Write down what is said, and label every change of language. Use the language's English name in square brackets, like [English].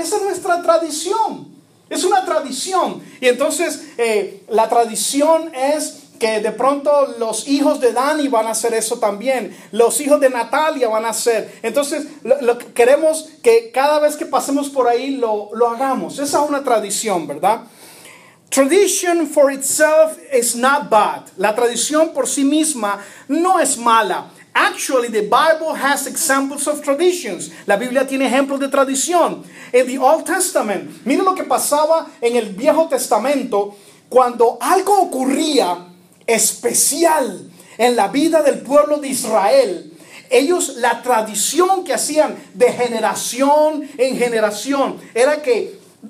[Spanish] Esa es nuestra tradición. Es una tradición. Y entonces la tradición es que de pronto los hijos de Dani van a hacer eso también. Los hijos de Natalia van a hacer. Entonces queremos que cada vez que pasemos por ahí lo hagamos. Esa es una tradición, ¿verdad? [English] Tradition for itself is not bad. [Spanish] La tradición por sí misma no es mala. [English] Actually, the Bible has examples of traditions. [Spanish] La Biblia tiene ejemplos de tradición. En [English] the Old Testament, [Spanish] mire lo que pasaba en el Viejo Testamento cuando algo ocurría especial en la vida del pueblo de Israel. Ellos, la tradición que hacían de generación en generación era que